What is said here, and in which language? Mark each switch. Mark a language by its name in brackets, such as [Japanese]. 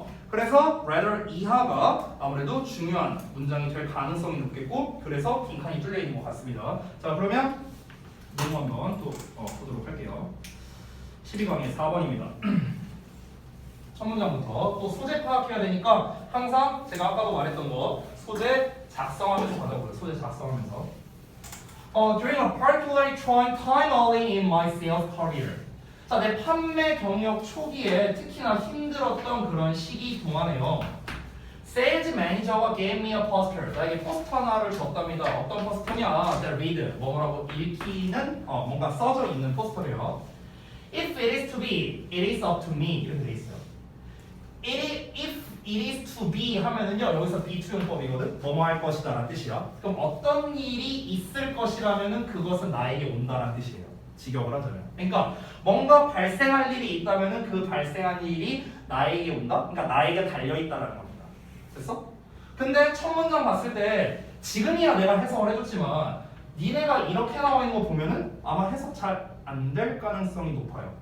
[Korean] 그래서 rather 이하가 아무래도 중요한 문장이 될 가능성이 높겠고 그래서 빈칸이 뚫려 있는 것 같습니다. 자 그러면 내용 한번 또 보도록 할게요. 12강의 4번입니다. 첫 문장부터 또 소재 파악해야 되니까 항상 제가 아까도 말했던 거 소재 작성하면서 받아보세요. 소재 작성하면서 [English] During a particularly trying time early in my sales career. [Korean] 자, 내 판매 경력 초기에 특히나 힘들었던 그런 시기 동안에요. 세일즈 매니저가 [English] gave me a poster. [Korean] 나에게 포스터 하나를 줬답니다. [English] 어떤 포스터냐? That read. [Korean] 뭐라고 읽히는 뭔가 써져 있는 포스터래요. [English] If it is to be, it is up to me. [Korean] 이렇게 돼 있어요. [English] If it is to be [Korean] 하면은요 여기서 be to 용법이거든. 뭐뭐 할 것이다 라는 뜻이야. 그럼 어떤 일이 있을 것이라면은 그것은 나에게 온다라는 뜻이에요. 직역을 하자면. 그러니까 뭔가 발생할 일이 있다면은 그 발생한 일이 나에게 온다. 그러니까 나에게 달려 있다라는 겁니다. 됐어? 근데 첫 문장 봤을 때 지금이야 내가 해석을 해줬지만 니네가 이렇게 나와 있는 거 보면은 아마 해석 잘 안 될 가능성이 높아요.